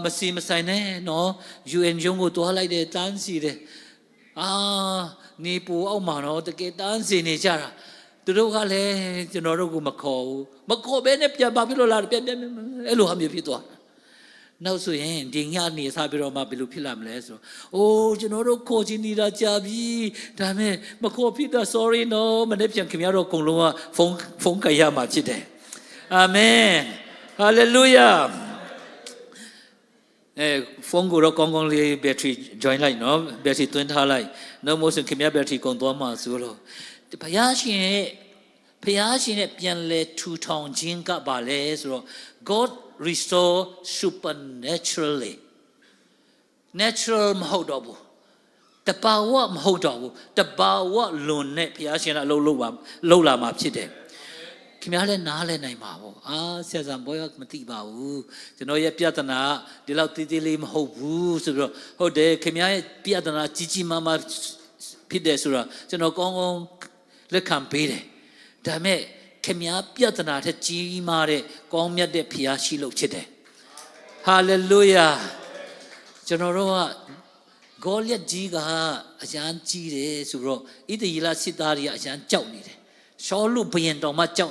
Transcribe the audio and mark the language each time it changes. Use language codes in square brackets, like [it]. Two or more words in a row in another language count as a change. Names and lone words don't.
[my] စီမဆိုင်နဲ့နော် UN ရုံးကိုတွားလိုက်တယ်တန်းစီတယ်နေပူအောက်မှာနော်တကယ်တန်းစီနေကြတာသူတို့ကလည်းကျွန်တော်တို့ကိုမခေါ်ဘူးမခေါ်ဘဲနဲ့ပြန်ပါပြီလို့လားပြန်အဲ့လိုဟာမျိုးဖြစ်သွားနောက်ဆိုရင်ဒီညနေစားပြီးတော့မှဘယ်လိုဖြစ်လာမလဲဆိုတော့အိုးကျွန်တော်တို့ခေါ်ချင်နေတာကြာပြီဒါမဲ့မခေါ်ဖြစ်တော့ [en] sorry no [my] မနေ့ပြန်ခင်ဗျားတို့အကုန်လုံးကဖုန်းကြရမှာဖြစ်တယ်အာမင်ဟာလေလုယာ ဖုန်းကိုတော့ကောင်းကောင်းလေး [en] battery join [my] လိုက်နော် battery သွင်းထားလိုက်နောက်မို့ဆိုခင်ဗျား battery ကုန်သွားမှာဆိုလို့ဘုရားရှင်နဲ့ပြန်လဲထူထောင်ခြင်းကပါလဲဆိုတော့ [en] God restore supernaturally [my] natural မဟုတ်တော့ဘူးတဘာဝမဟုတ်တော့ဘူးတဘာဝလွန်နဲ့ဘုရားရှင်ကအလုပ်လာမှာဖြစ်တယ်ခင်ဗျားလည်းနားလဲနိုင်ပါဘူးဆရာဇံဘောရမသိပါဘူးကျွန်တော်ရဲ့ပြဿနာဒီလောက်သေးသေးလေးမဟုတ်ဘူးဆိုပြီးတော့ဟုတ် တယ်ခင်ဗျားရဲ့ပြဿနာကြီးကြီးမားမားဖြစ်တယ်ဆိုတော့ကျွန်တော်ကောင်းကောင်းလက်ခံပေးတယ်ဒါမဲ့ခင်ဗျားပြဿနာထက်ကြီးမားတဲ့ကောင်းမြတ်တဲ့ဘုရားရှိလို့ဖြစ်တယ်ဟာလေလုယာကျွန်တော်တို့ကဂေါလိယကြီးကအရန်ကြီးတယ်ဆိုတော့ဣသရေလစစ်သားတွေကအရန်ကြောက်နေတယ်ရှောလုဘုရင်တော်မှကြောက်